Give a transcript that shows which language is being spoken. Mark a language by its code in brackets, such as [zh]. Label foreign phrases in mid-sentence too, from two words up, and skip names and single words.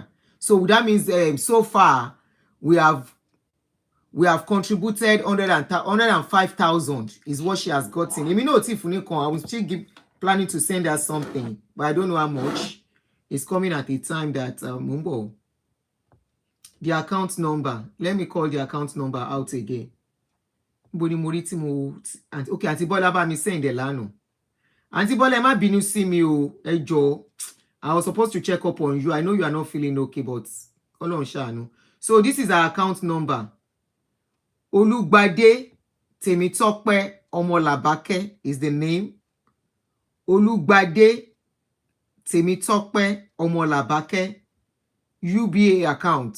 [en] So that means so far we have contributed 105,000 is what she has gotten. I will still planning to send her something, but I don't know how much. It's coming at a time that Mumbo. The account number. Let me call the account number out again. Okay, Auntie Bola [yo] bá mi [en] send the lano. Auntie Bola, [yo] ẹ má bínú sí mi o, ẹ jọ̀ọ́. [en] I was supposed to check up on you. I know you are not feeling okay, but [yo] Ọlọ́run ṣàánú. [en] So this is our account number. Olugbade Temitope Omolabake is the name. Olugbade Temitope Omolabake, UBA account.